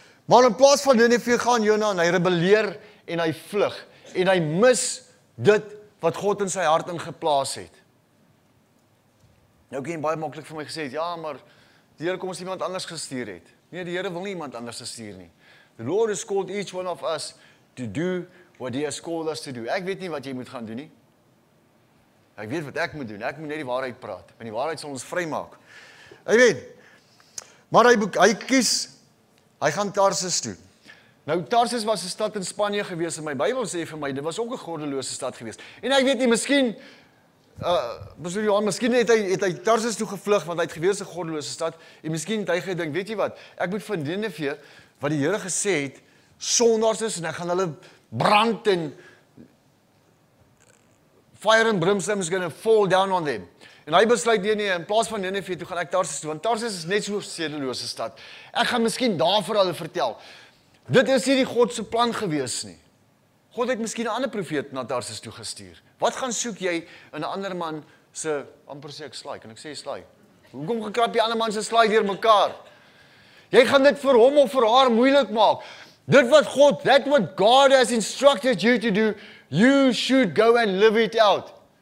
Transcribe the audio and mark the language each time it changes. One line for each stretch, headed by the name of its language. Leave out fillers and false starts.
Afrikaans: Maar in plaas van Nineve gaan Jona en hy rebelleer en hy vlug. En hy mis dit wat God in sy hart ingeplaas het. Nou kan jy baie maklik vir my gesê het, ja, maar die Here kom ons iemand anders gestuur het. Nee, die Here wil nie iemand anders gestuur nie.
English: The Lord has called each one of us to do what he has called us to do.
Afrikaans: Ek weet nie wat jy moet gaan doen nie. Ek weet wat ek moet doen. Ek moet net die waarheid praat. Want die waarheid sal ons vrymaak. Amen. Maar hy kies, hy gaan Tarsus toe. Nou, Tarsus was 'n stad in Spanje gewees en my Bybel sê vir my, dit was ook 'n goddelose stad gewees. En ek weet nie, miskien miskien het hy Tarsus toe gevlug, want hy het gewees 'n goddelose stad, en miskien het hy gedink, weet jy wat, ek moet van Nineve, wat die Here gesê het, sondaars is, en ek gaan hulle brand, en
English: fire and brimstone is going to fall down on them.
Afrikaans: En hy besluit, nee, in plaas van Nineve toe gaan ek Tarsus toe, want Tarsus is net so 'n sedelose stad. Ek gaan miskien daar vir hulle vertel. Dit is nie die God se plan gewees nie. God het miskien 'n ander profeet na Tarsus toe gestuur. Wat gaan soek jy in 'n ander man se, amper sê ek slaai, kan ek sê slaai? Hoekom gekrap jy ander man se slaai deur mekaar? Jy gaan dit vir hom of vir haar moeilik maak. Dit wat God,
English: that what God has instructed you to do, you should go and live it out.